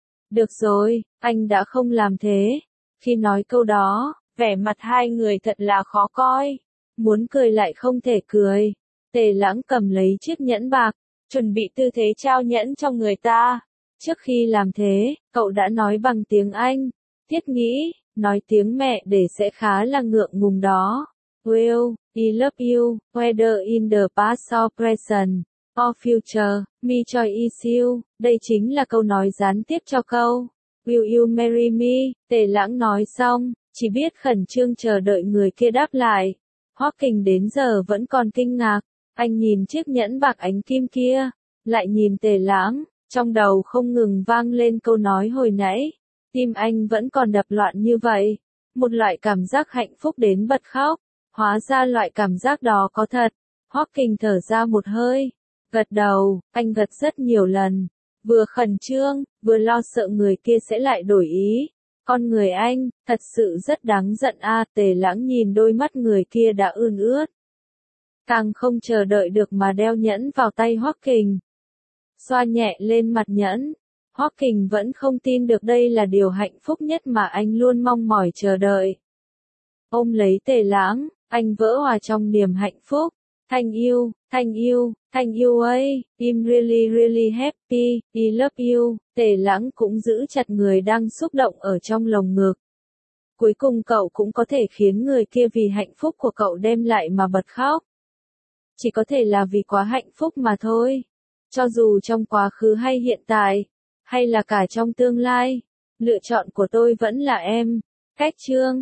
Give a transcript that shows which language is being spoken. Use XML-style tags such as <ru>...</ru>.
<vi>Được rồi, anh đã không làm thế. Khi nói câu đó, vẻ mặt hai người thật là khó coi. Muốn cười lại không thể cười. Tề Lãng cầm lấy chiếc nhẫn bạc, chuẩn bị tư thế trao nhẫn cho người ta. Trước khi làm thế, cậu đã nói bằng tiếng Anh. Thiết nghĩ, nói tiếng mẹ để sẽ khá là ngượng ngùng đó.</vi> <en>Well, I love you, whether in the past or present. For future, me choice you.</en> <vi>Đây chính là câu nói gián tiếp cho câu.</vi> <en>Will you marry me?</en> <vi>Tề Lãng nói xong, chỉ biết khẩn trương chờ đợi người kia đáp lại. Hawking đến giờ vẫn còn kinh ngạc. Anh nhìn chiếc nhẫn bạc ánh kim kia. Lại nhìn Tề Lãng, trong đầu không ngừng vang lên câu nói hồi nãy. Tim anh vẫn còn đập loạn như vậy. Một loại cảm giác hạnh phúc đến bật khóc. Hóa ra loại cảm giác đó có thật. Hawking thở ra một hơi. Gật đầu, anh gật rất nhiều lần, vừa khẩn trương, vừa lo sợ người kia sẽ lại đổi ý. Con người anh, thật sự rất đáng giận a. Tề Lãng nhìn đôi mắt người kia đã ươn ướt. Càng không chờ đợi được mà đeo nhẫn vào tay Hawking. Xoa nhẹ lên mặt nhẫn, Hawking vẫn không tin được đây là điều hạnh phúc nhất mà anh luôn mong mỏi chờ đợi. Ôm lấy Tề Lãng, anh vỡ òa trong niềm hạnh phúc.</vi> <en>Thank you, thank you, thank you ấy, I'm really really happy, I love you.</en> <vi>Tề Lãng cũng giữ chặt người đang xúc động ở trong lồng ngực. Cuối cùng cậu cũng có thể khiến người kia vì hạnh phúc của cậu đem lại mà bật khóc. Chỉ có thể là vì quá hạnh phúc mà thôi. Cho dù trong quá khứ hay hiện tại, hay là cả trong tương lai, lựa chọn của tôi vẫn là em. Hết chương.</vi>